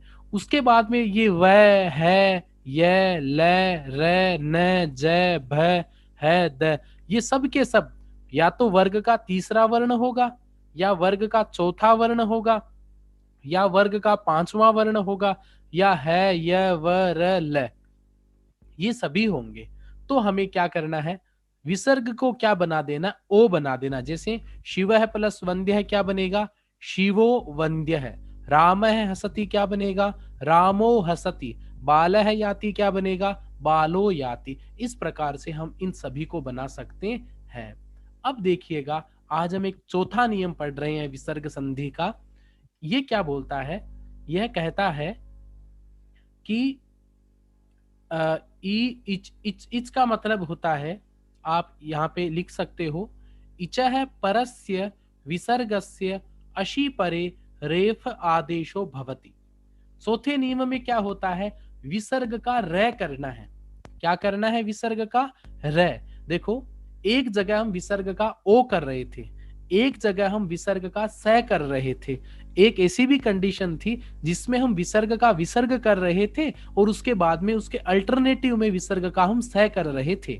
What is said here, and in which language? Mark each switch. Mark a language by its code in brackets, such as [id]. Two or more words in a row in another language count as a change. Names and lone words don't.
[hi] उसके बाद में ये वह है, ये ल रे न ज भ है द, ये सब के सब या तो वर्ग का तीसरा वर्ण होगा, या वर्ग का चौथा वर्ण होगा, या वर्ग का पांचवा वर्ण होगा, या है य व र ल, ये सभी होंगे। तो हमें क्या करना है? विसर्ग को क्या बना देना? ओ बना देना। जैसे शिव है प्लस वंद्य है, क्या बनेगा? [sa] शिवो वंद्य [hi] है। राम है हसती, क्या बनेगा? [sa] रामो हसती। [hi] बाल है याति, क्या बनेगा? [sa] बालो याति। [hi] इस प्रकार से हम इन सभी को बना सकते हैं। अब देखिएगा, आज हम एक चौथा नियम पढ़ रहे हैं विसर्ग संधि का। ये क्या बोलता है? यह कहता है कि ई इच इच इच का मतलब होता है, आप यहाँ पे लिख सकते हो, [sa] इचः परस्य विसर्गस्य अशि परे रेफ आदेशो भवति। [hi] चौथे नियम में क्या होता है, विसर्ग का रे करना है। क्या करना है, विसर्ग का रे। देखो, एक जगह हम विसर्ग का ओ कर रहे थे, एक जगह हम विसर्ग का स कर रहे थे। एक ऐसी भी कंडीशन थी जिसमें हम विसर्ग का विसर्ग कर रहे थे और उसके बाद में उसके अल्टरनेटिव में विसर्ग का हम स कर रहे थे।